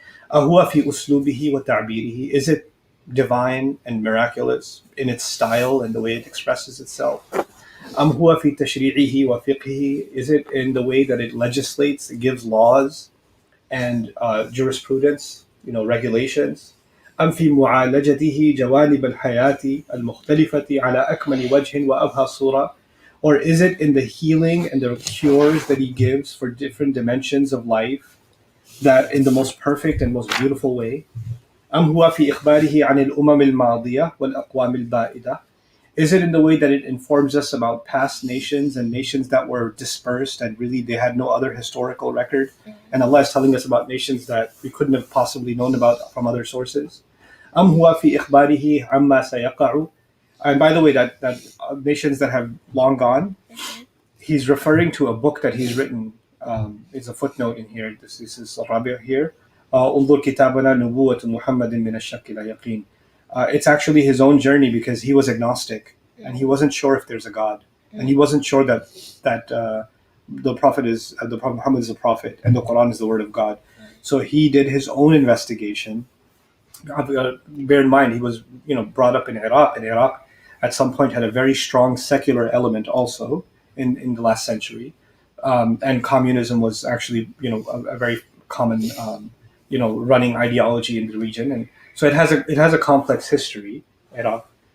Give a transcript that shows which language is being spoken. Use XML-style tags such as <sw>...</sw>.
<ar>أَهُوَ فِي أُسْلُوبِهِ وَتَعْبِيرِهِ.</ar> <en>Is it divine and miraculous in its style and the way it expresses itself?</en> <ar>أَمْ هُوَ فِي تَشْرِيعِهِ وَفِقْهِهِ.</ar> <en>Is it in the way that it legislates, it gives laws and jurisprudence, regulations?</en> <ar>أم في معالجته جوانب الحياة المختلفة على أكمل وجه وأبهى صورة.</ar> <en>Or is it in the healing and the cures that he gives for different dimensions of life, that in the most perfect and most beautiful way?</en> <ar>أم هو في إخباره عن الأمم الماضية والأقوام البائدة.</ar> <en>Is it in the way that it informs us about past nations and nations that were dispersed and really they had no other historical record? And Allah is telling us about nations that we couldn't have possibly known about from other sources.</en> <ar>أم هو في إخباره عما سيقع.</ar> <en>And by the way, that nations that have long gone, he's referring to a book that he's written. It's a footnote in here. This is Arabe here.</en> <ar>انظر كتابنا نبوة محمد من الشك لا يقين.</ar> <en>It's actually his own journey, because he was agnostic and he wasn't sure if there's a God, and he wasn't sure that the Prophet Muhammad is a prophet and the Quran is the word of God. So he did his own investigation. Bear in mind, he was brought up in Iraq, and Iraq at some point had a very strong secular element also in the last century, and communism was actually a very common running ideology in the region, and so it has a complex history, Iraq.</en>